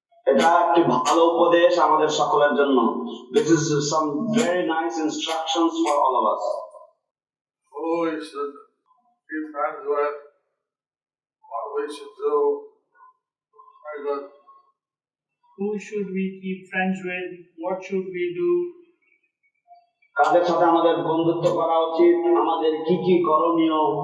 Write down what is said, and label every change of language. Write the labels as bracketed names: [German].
[Bangla] এটা একটি ভালো উপদেশ আমাদের সকলের জন্য. [English] This is some very nice instructions for all of us. Who we should be friends with, what we should do. Very good. Who should we keep friends with? What should we do? [Bangla] কাদের সাথে আমাদের বন্ধুত্ব করা উচিত, আমাদের কি কি করণীয়.